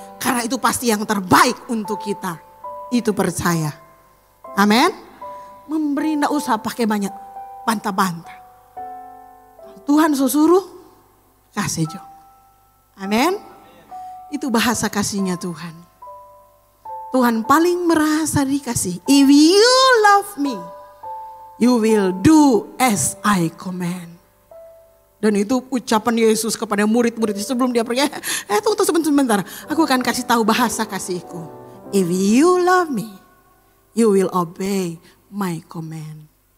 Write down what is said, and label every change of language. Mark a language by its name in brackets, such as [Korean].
[Indonesian] Karena itu pasti yang terbaik untuk kita. Itu percaya. Amin. Memberi enggak usah pakai banyak bantah-bantah. Tuhan suruh, kasih jo. Amin. Itu bahasa kasihnya Tuhan. Tuhan paling merasa dikasih. [English] If you love me, you will do as I command. [Indonesian] Dan itu ucapan Yesus kepada murid-murid sebelum dia pergi. Tunggu sebentar. Aku akan kasih tahu bahasa kasihku. [English] If you love me, you will obey my command.